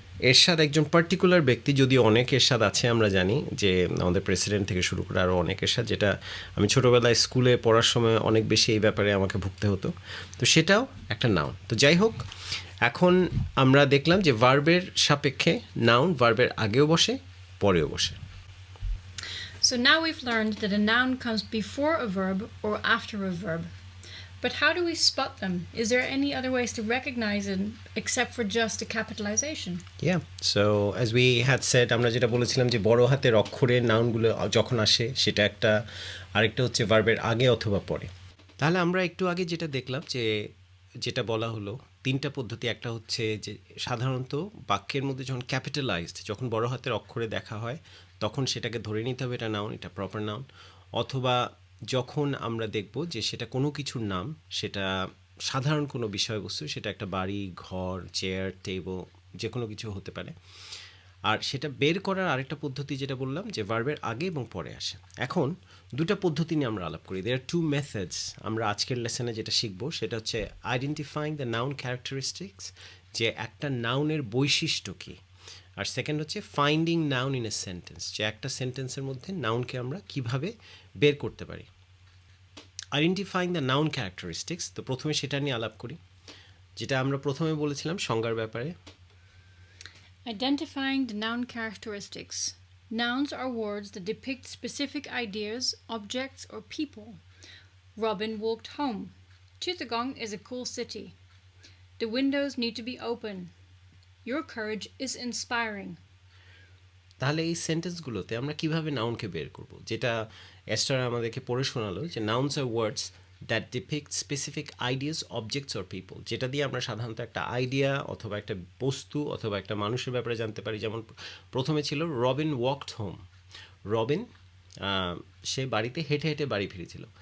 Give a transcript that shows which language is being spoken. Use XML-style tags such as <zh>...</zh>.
<bn>এরশাদ একজন পার্টিকুলার ব্যক্তি, যদিও অনেক এরশাদ আছে, আমরা জানি যে আমাদের প্রেসিডেন্ট থেকে শুরু করে আরও অনেক এরশাদ, যেটা আমি ছোটোবেলায় স্কুলে পড়ার সময় অনেক বেশি এই ব্যাপারে আমাকে ভুগতে হতো। তো সেটাও একটা নাউন। তো যাই হোক, এখন আমরা দেখলাম যে ভার্বের সাপেক্ষে নাউন ভার্বের আগেও বসে, পরেও বসে।</bn> <en>So now we've learned that a noun comes before a verb or after a verb. But how do we spot them? Is there any other ways to recognize it except for just a capitalization? Yeah, so as we had said,</en> <bn>আমরা যেটা বলেছিলাম যে বড় হাতের অক্ষরে নাউনগুলো যখন আসে সেটা একটা, আরেকটা হচ্ছে ভার্বের আগে অথবা পরে। তাহলে আমরা একটু আগে যেটা দেখলাম যে যেটা বলা হলো তিনটা পদ্ধতি, একটা হচ্ছে যে সাধারণত বাক্যের মধ্যে যখন ক্যাপিটালাইজড, যখন বড় হাতের অক্ষরে দেখা হয় তখন সেটাকে ধরে নিতে হবে এটা নাউন, এটা প্রপার নাউন। অথবা যখন আমরা দেখব যে সেটা কোনো কিছুর নাম, সেটা সাধারণ কোনো বিষয়বস্তু, সেটা একটা বাড়ি, ঘর, চেয়ার, টেবিল, যে কোনো কিছু হতে পারে। আর সেটা বের করার আরেকটা পদ্ধতি যেটা বললাম যে ভার্বের আগে এবং পরে আসে। এখন দুটো পদ্ধতি নিয়ে আমরা আলাপ করি।</bn> <en>There are two methods.</en> <bn>আমরা আজকের লেসনে যেটা শিখবো সেটা হচ্ছে</bn> <en>identifying the noun characteristics,</en> <bn>যে একটা নাউনের বৈশিষ্ট্য কী। আর সেকেন্ড হচ্ছে</bn> <en>finding noun in a sentence,</en> <bn>যে একটা সেন্টেন্সের মধ্যে নাউনকে আমরা কিভাবে বের করতে পারি।</bn> <en>identifying the noun characteristics,</en> <bn>তো প্রথমে সেটা নিয়ে আলাপ করি, যেটা আমরা প্রথমে বলেছিলাম সংজ্ঞার ব্যাপারে।</bn> <en>Identifying the noun characteristics. Nouns are words that depict specific ideas, objects, or people. Robin walked home. Chittagong is a cool city. The windows need to be open. Your courage is inspiring.</en> <bn>তাহলে এই সেন্টেন্সগুলোতে আমরা কিভাবে নাউনকে বের করব, যেটা ester আমাদেরকে পড়ে শোনালো যে</bn> <en>nouns আর words that depict specific ideas objects or people,</en> <bn>যেটা দিয়ে আমরা সাধারণত একটা আইডিয়া অথবা একটা বস্তু অথবা একটা মানুষের ব্যাপারে জানতে পারি। যেমন প্রথমে ছিল</bn> <en>Robin walked home.</en> <bn>রবিন সে বাড়িতে হেঁটে হেঁটে বাড়ি ফিরেছিল।</bn>